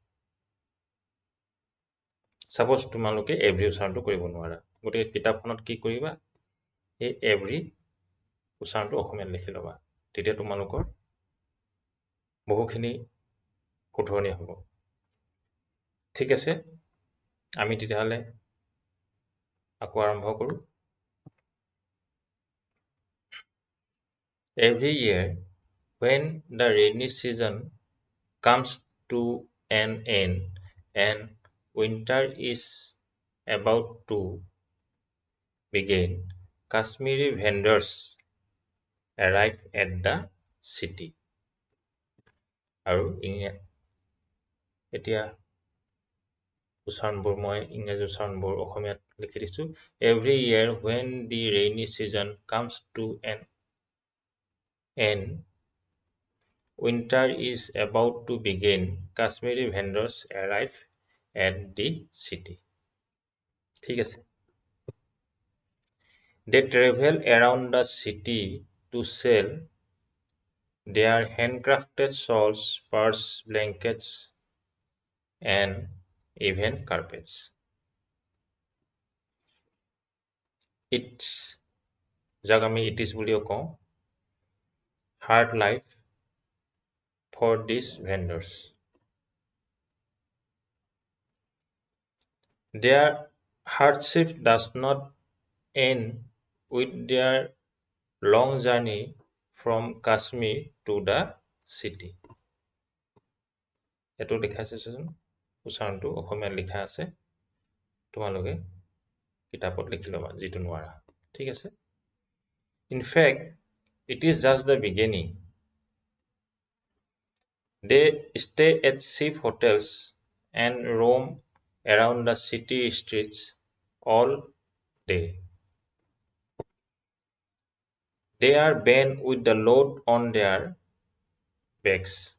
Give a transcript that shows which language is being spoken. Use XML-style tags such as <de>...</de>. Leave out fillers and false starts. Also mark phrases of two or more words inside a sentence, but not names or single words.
<as>সাপোজ তোমালোকে এভৰি উচ্চাৰণটো কৰিব নোৱাৰা, গতিকে কিতাপখনত কি কৰিবা, এই এভৰি উচ্চাৰণটো অসমীয়াত লিখি ল'বা। তেতিয়া তোমালোকৰ বহুখিনি শুধৰণি হ'ব। ঠিক আছে, আমি তেতিয়াহ'লে আকৌ আৰম্ভ কৰোঁ।</as> <en>Every year, when the rainy season comes to an end and winter is about to begin, Kashmiri vendors arrive at the city.</en> <as>আৰু এতিয়া উচ্চাৰণবোৰ মই ইংৰাজী উচ্চাৰণবোৰ অসমীয়াত লিখি দিছোঁ।</as> <en>Every year when the rainy season comes to an end, winter is about to begin, Kashmiri vendors arrive at the city.</en> <as>ঠিক আছে।</as> <en>They travel around the city to sell their handcrafted shawls, purse, blankets, and even carpets.</en> <as>It's যাক আমি</as> <en>it is</en> <as>বুলিও কওঁ,</as> <en>hard life for these vendors. Their hardship does not end with their long journey from Kashmir to the city.</en> <as>এটো লিখা আছে চোন, উচ্চাৰণটো অসমীয়াত লিখা আছে, তোমালোকে কিতাপত লিখি ল'বা যিটো নোৱাৰা। ঠিক আছে।</as> <en>In fact, it is just the beginning. They stay at cheap hotels and roam around the city streets all day. They are bent with the load on their backs.</en>